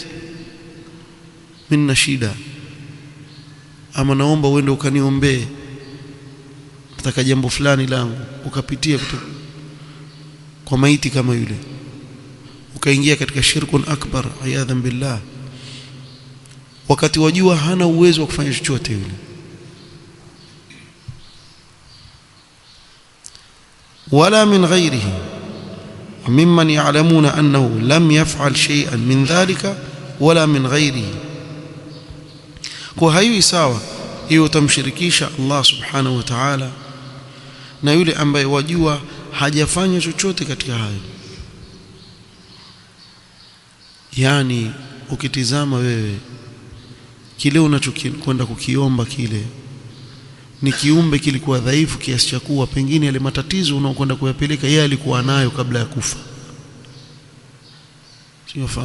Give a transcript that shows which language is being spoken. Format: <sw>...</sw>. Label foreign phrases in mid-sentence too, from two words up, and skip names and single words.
<sw>Mimi nina shida, ama naomba uende ukaniombee, nataka jambo fulani langu, ukapitia kwa maiti kama yule, ukaingia katika</sw> <ar>شركٌ أكبر عياذاً بالله,</ar> <sw>wakati wajua hana uwezo wa kufanya chochote yule.</sw> <ar>ولا من غيره ممن يعلمون أنه لم يفعل شيئا من ذلك ولا من غيره.</ar> <sw>Kwa haiwi sawa hiyo utamshirikisha Allah</sw> <ar>سبحانه وتعالى</ar> <sw>na yule ambaye wajua hajafanya chochote katika hayo. Yani ukitizama wewe kile unachokwenda kukiomba, kile ni kiumbe kilikuwa dhaifu kiasi cha kuwa pengine yale matatizo unaokwenda kuyapeleka yeye alikuwa nayo kabla ya kufa, sio fahamu?</sw>